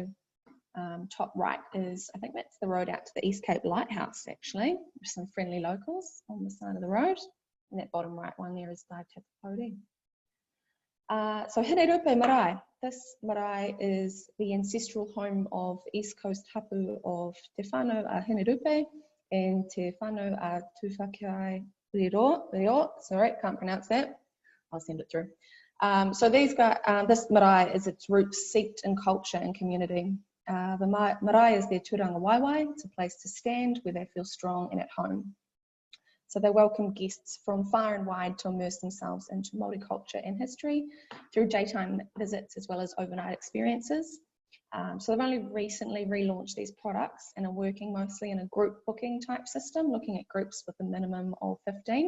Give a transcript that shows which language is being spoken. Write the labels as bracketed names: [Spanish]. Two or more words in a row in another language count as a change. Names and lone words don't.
[English] Top right is, I think that's the road out to the East Cape Lighthouse, actually. There's some friendly locals on the side of the road. And that bottom right one there is Te Tairāwhiti. So Hinerupe Marae. This marae is the ancestral home of the East Coast hapu of Te Whānau a Hinerupe and Te Whānau a Tūwhakiai Reo. Sorry, can't pronounce that. I'll send it through. So these guys, this marae is its roots seeped in culture and community. The marae is their [Māori] turanga waiwai. [English] It's a place to stand where they feel strong and at home. So they welcome guests from far and wide to immerse themselves into Māori culture and history through daytime visits as well as overnight experiences. So they've only recently relaunched these products and are working mostly in a group booking type system, looking at groups with a minimum of 15.